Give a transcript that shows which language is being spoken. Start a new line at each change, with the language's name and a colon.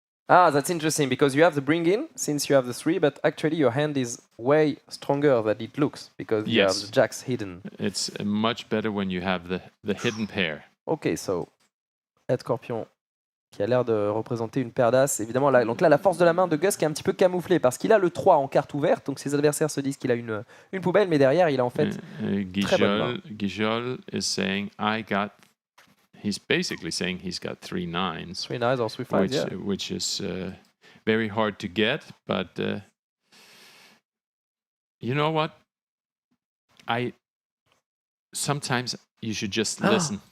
English: Ah, that's interesting because you have the bring in since you have the 3, but actually your hand is way stronger than it looks because you have the jacks hidden. It's much better when you have the hidden pair. Okay, so
French: Ed Scorpion qui a l'air de représenter une paire d'as. Évidemment, là, donc là, la force de la main de Gus qui est un petit peu camouflée parce qu'il a le 3 en carte ouverte, donc ses adversaires se disent qu'il a une poubelle, mais derrière, il a en fait très bonne main.
English: Guijol is saying, he's basically saying he's got 3 9s. 3 9s or 3 5s, which is very hard to get, but you know what? Sometimes you should just listen.